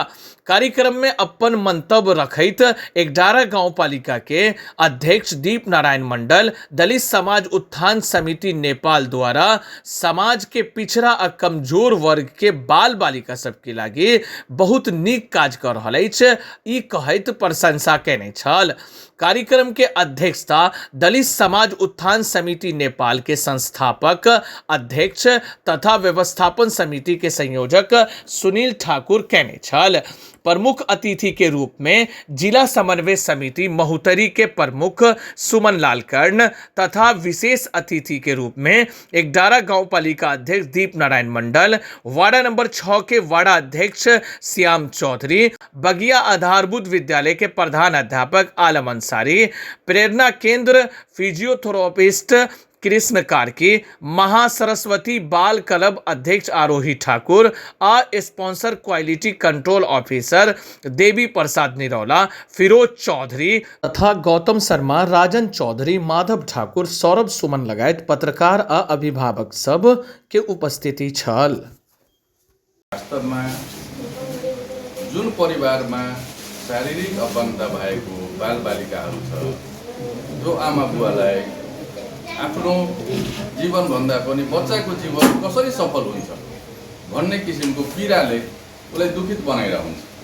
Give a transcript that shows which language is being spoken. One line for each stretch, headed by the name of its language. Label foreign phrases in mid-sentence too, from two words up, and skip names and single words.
Maithili: कार्यक्रम में अपन मंतव्य रखैत एकडारा गांव पालिका के अध्यक्ष दीप नारायण मंडल दलित समाज उत्थान समिति नेपाल द्वारा समाज के पिछड़ा आ कमजोर वर्ग के बाल बालिका सबके लागी बहुत नीक काज कर रहल अछि ई कहैत प्रशंसा केने छल। कार्यक्रम के अध्यक्षता दलित समाज उत्थान समिति नेपाल के संस्थापक अध्यक्ष तथा व्यवस्थापन समिति के संयोजक सुनील ठाकुर केने छल। प्रमुख अतिथि के रूप में जिला समन्वय समिति महोत्तरी के प्रमुख सुमन लाल कर्ण तथा विशेष अतिथि के रूप में एकडारा गांव पालिका अध्यक्ष दीप नारायण मंडल, वार्ड नंबर 6 के वार्ड अध्यक्ष श्याम चौधरी, बगिया आधारभूत विद्यालय के प्रधान अध्यापक आलम अंसारी, प्रेरणा केंद्र फिजियोथेरेपिस्ट कृष्ण कार्की, महासरस्वती बाल क्लब अध्यक्ष आरोही ठाकुर आ
English: sponsor quality control officer
Maithili: देवी प्रसाद निरौला, फिरोज चौधरी तथा गौतम शर्मा, राजन चौधरी, माधव ठाकुर, सौरभ सुमन लगायत पत्रकार आ अभिभावक सब के उपस्थिति छल।
Nepali: वास्तवमा जुन परिवारमा शारीरिक अपाङ्गता भएको बालबालिकाहरू छ जो आमा बुवालाई आफ्नो जीवनभन्दा पनि बच्चाको जीवन कसरी सफल हुन्छ भन्ने किसिमको पीडाले उसलाई दुखित बनाइरहन्छ।